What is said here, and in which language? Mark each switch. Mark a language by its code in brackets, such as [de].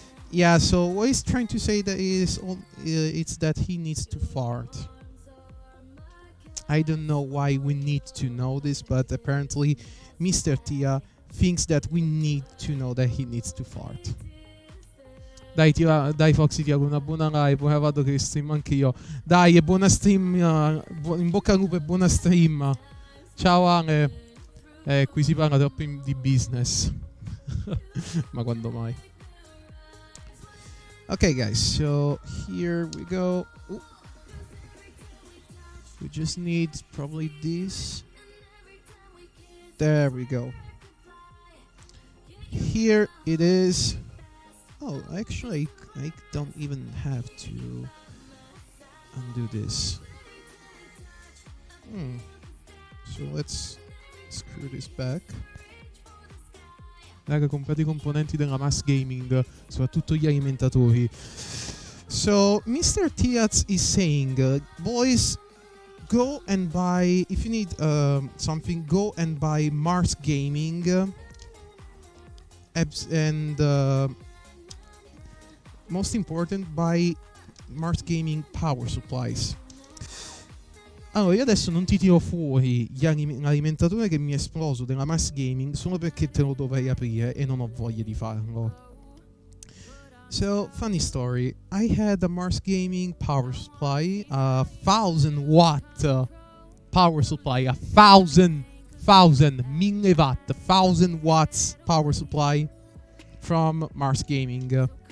[en] Yeah, so what he's trying to say that is it's that he needs to fart. I don't know why we need to know this, but apparently Mr. Tia thinks that we need to know that he needs to fart. [it] Dai Foxy, ti auguro una buona live. Ora vado che stream anche io. Dai, e buona stream. In bocca al lupo e buona stream. Ciao Ale. Qui si parla troppo di business. Ma quando mai? [en] Okay, guys, so here we go. Ooh. We just need probably this. There we go. Here it is. Oh, actually, I don't even have to undo this. So let's screw this back. [it] Raga, comprate i componenti della Mass Gaming, soprattutto gli alimentatori. [en] So, Mr. Tiaz is saying, boys, go and buy, if you need something, go and buy Mars Gaming. And most important, buy Mars Gaming power supplies. [it] Allora, io adesso non ti tiro fuori l'alimentatore che mi è esploso della Mars Gaming solo perché te lo dovrei aprire e non ho voglia di farlo. [en] So, funny story. I had a Mars Gaming power supply, a 1000 watt power supply, 1000 watt, 1000 watts power supply from Mars Gaming.